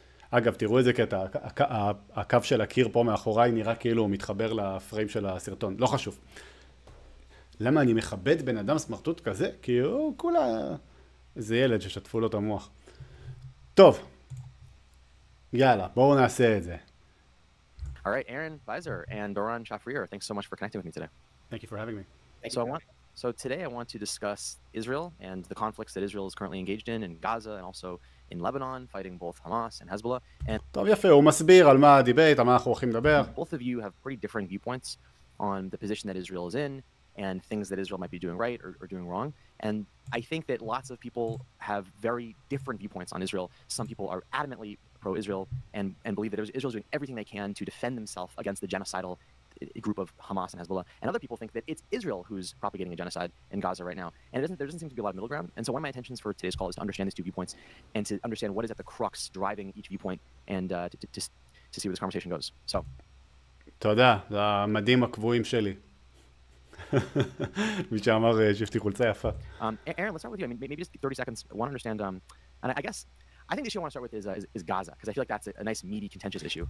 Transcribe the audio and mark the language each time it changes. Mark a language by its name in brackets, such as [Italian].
[Hebrew] אגב, תראו את זה כתה, הקו של הקיר פה מאחוריי נראה כאילו הוא מתחבר לפריים של הסרטון, לא חשוב. למה אני מכבד בן אדם סמרטוט כזה? כי הוא כולה איזה ילד ששטפו לו את המוח. טוב, יאללה, בואו נעשה את זה. [English] All right, Aaron Beiser and Doron Shafrir, thanks so much for connecting with me today. Thank you for having me. So today I want to discuss Israel and the conflicts that Israel is currently engaged in Gaza and also in Lebanon, fighting both Hamas and Hezbollah. And [Hebrew] טוב, יפה, הוא מסביר על מה הדיבייט, על מה אנחנו הולכים לדבר. [English] both of you have pretty different viewpoints on the position that Israel is in and things that Israel might be doing right or doing wrong. And I think that lots of people have very different viewpoints on Israel. Some people are adamantly pro-Israel and believe that Israel is doing everything they can to defend themselves against the genocidal group of Hamas and Hezbollah. And other people think that it's Israel who's propagating a genocide in Gaza right now. And there doesn't seem to be a lot of middle ground. And so one of my intentions for today's call is to understand these two viewpoints and to understand what is at the crux driving each viewpoint and to see where this conversation goes. So. [Hebrew] תודה, זה המדים הקבועים שלי. מי שאמר שפתי חולצה יפה. [English] Aaron, let's start with you. I mean, maybe just 30 seconds. I want to understand, and I think the issue I want to start with is Gaza, because I feel like that's a nice, meaty, contentious issue.